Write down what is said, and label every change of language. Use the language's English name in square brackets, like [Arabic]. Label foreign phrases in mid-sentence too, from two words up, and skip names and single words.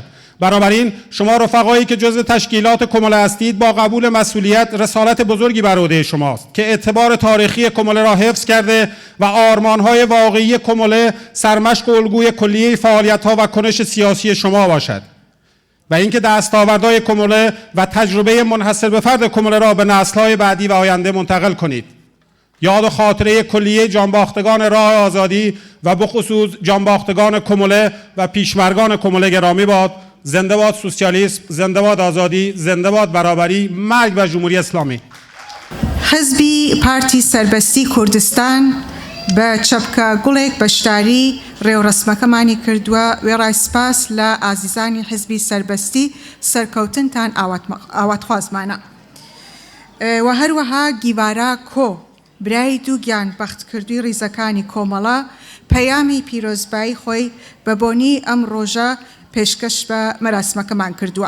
[Persian] بنابراین شما رفقایی که جزء تشکیلات کموله هستید با قبول مسئولیت رسالت بزرگی بر عهده شماست که اعتبار تاریخی کموله را حفظ کرده و آرمان‌های واقعی کموله سرمشق و الگوی کلیه فعالیت‌ها و کنش سیاسی شما باشد و اینکه دستاوردهای کموله و تجربه منحصر به فرد کموله را به نسل‌های بعدی و آینده منتقل کنید. یاد و خاطره کلیه جانباختگان راه آزادی و بخصوص جانباختگان کموله و پیشمرگان کموله گرامی باد. زنده باد سوسیالیسم، زنده باد آزادی، زنده باد برابری، مرگ بر جمهوری اسلامی. [Central Kurdish] حزبی پارتی سربستی کردستان بە چەپکە گوڵێک بەشداری ڕێوڕسمەکەمانی کردووە وێڕای سپاس لە ئازیزانی حزبی سربەستی سەرکەوتنتان ئاواتخوازمانە و هەروەها گیوارە کۆ برای دوو گیان بەختکردووی ڕیزەکانی کۆمەڵە پەیامی پیرۆزبایی خۆی بە بۆنی ئەم ڕۆژە پێشکەش بە مەراسمەکەمان کردووە.